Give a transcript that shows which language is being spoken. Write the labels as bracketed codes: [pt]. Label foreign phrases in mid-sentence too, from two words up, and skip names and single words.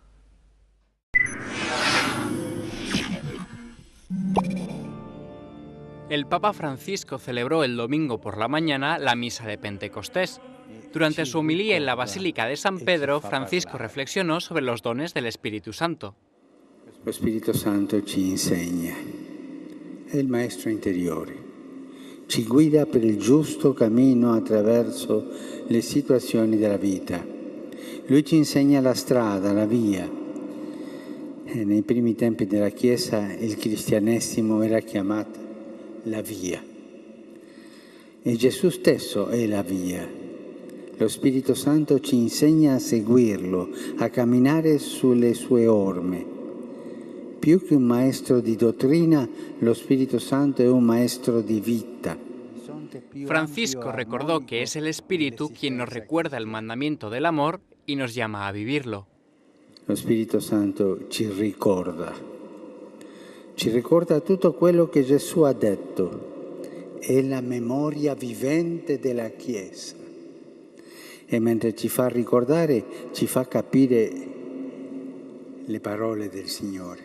[es] El Papa Francisco celebró el domingo por la mañana la misa de Pentecostés. Durante su homilía en la Basílica de San Pedro, Francisco reflexionó sobre los dones del Espíritu Santo. [it] Lo Espíritu Santo ci insegna, è il maestro interiore, ci guida per il giusto cammino attraverso le situazioni della vita. Lui ci insegna la strada, la via. Nei primi tempi della Chiesa il cristianesimo era chiamato la via. E Gesù stesso è la via. Lo Spirito Santo ci insegna a seguirlo, a camminare sulle sue orme. Più che un maestro di dottrina, lo Spirito Santo è un maestro di vita. [es] Francisco recordó que es el Espíritu quien nos recuerda el mandamiento del amor y nos llama a vivirlo. [it] Lo Spirito Santo ci ricorda tutto quello che Gesù ha detto. È la memoria vivente della Chiesa. E mentre ci fa ricordare, ci fa capire le parole del Signore.